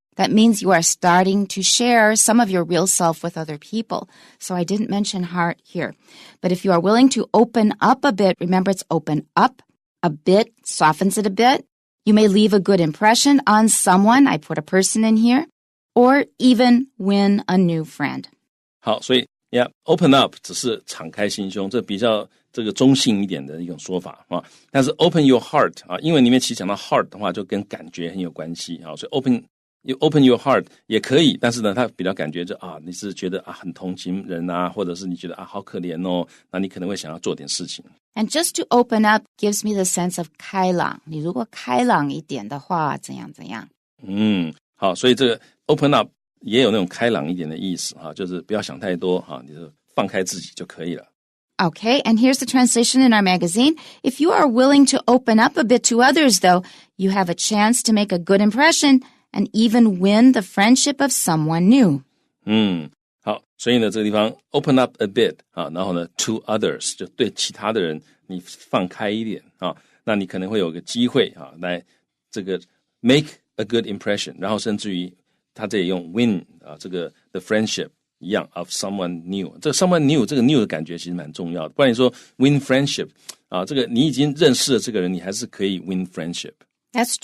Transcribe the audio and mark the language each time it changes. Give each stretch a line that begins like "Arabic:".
English: That means you are starting to share some of your real self with other people. So I didn't mention heart here. But if you are willing to open up a bit, remember it's open up a bit, softens it a bit. You may leave a good impression on someone. I put a person in here. Or even win a new friend.
Chinese: 好，所以 open up 只是敞开心胸，这比较这个中性一点的一种说法啊。但是 open your heart 啊，英文里面其实讲到 heart 的话，就跟感觉很有关系啊。所以 open your heart 也可以，但是呢，它比较感觉就啊，你是觉得啊很同情人啊，或者是你觉得啊好可怜哦，那你可能会想要做点事情。
English: And just to open up gives me the sense of 开朗。
Chinese: 你如果开朗一点的话，怎样怎样？好，所以这个 open up 也有那种开朗一点的意思啊，就是不要想太多啊，你就放开自己就可以了。
English: Okay, and here's the translation in our magazine. If you are willing to open up a bit to others, though, you have a chance to make a good impression.And even win the friendship of someone new.
Chinese: 好，所以呢，这个地方
English: open up a bit
Chinese: 啊，然后呢 to others 就对其他的人你放开一点啊，那你可能会有个机会啊，来这个
English: make a good impression，
Chinese: 然后甚至于他这里用 win 啊，这个 the friendship 一样 of someone new， 这个 someone new 这个 new 的感觉其实蛮重要的，不然你说 win friendship 啊，这个你已经认识了这个人，你还是可以 win friendship。That's